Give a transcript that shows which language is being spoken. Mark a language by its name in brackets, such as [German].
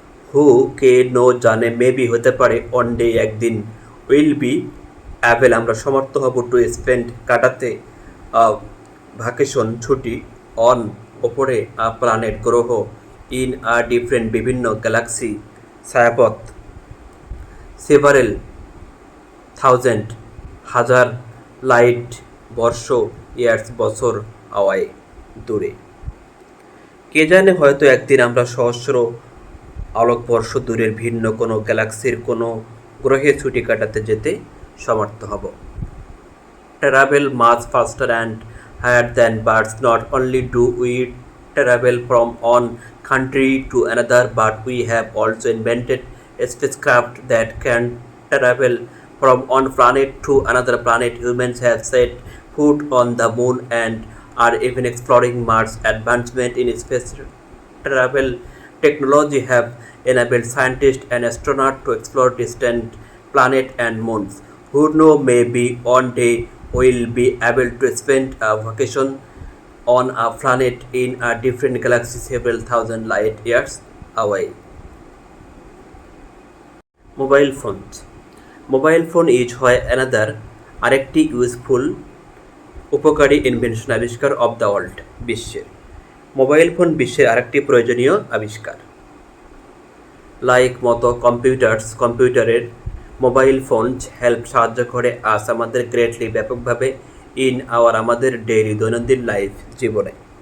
[English] who [Bangla] কে [English] know [Bangla] জানে [English] maybe [Bangla] হতে পারে [English] one day [Bangla] একদিন [English] will be able [Bangla] আমরা সমর্থ হব [English] to spend [Bangla] কাটাতে [English] vacation [Bangla] ছুটি [English] on [Bangla] ওপরে [English] planet [Bangla] গ্রহ [English] in different [Bangla] বিভিন্ন গ্যালাক্সি ছায়াপথ [English] several thousand [Bangla] হাজার [English] light [Bangla] বর্ষ [English] years [Bangla] বছর [English] away [Bangla] দূরে। কে জানে হয়তো একদিন আমরা সহস্র আলোকবর্ষ দূরের ভিন্ন কোনো গ্যালাক্সির কোনো গ্রহে ছুটি কাটাতে যেতে সমর্থ হব। [English] Travel much faster and higher than birds. Not only do we travel from one country to another, but we have also invented a spacecraft that can travel from one planet to another planet. Humans have set foot on the moon and are even exploring Mars. Advancement in space travel technology have enabled scientists and astronauts to explore distant planets and moons. Who know, maybe one day we'll be able to spend a vacation on a planet in a different galaxy several thousand light years away. Mobile phones. Mobile phone is another [Bangla] আরেকটি [English] useful [Bangla] উপকারী [English] invention [Bangla] আবিষ্কার [English] of the world [Bangla] বিশ্বের। Mobile phone বিশ্বের আরেকটি প্রয়োজনীয় আবিষ্কার। [English] like [Bangla] মতো কম্পিউটারের মোবাইল ফোন [English] help [Bangla] সাহায্য করে আজ আমাদের [English] greatly [Bangla] ব্যাপকভাবে আমাদের [English] daily [Bangla] দৈনন্দিন [English] life [Bangla] জীবনে।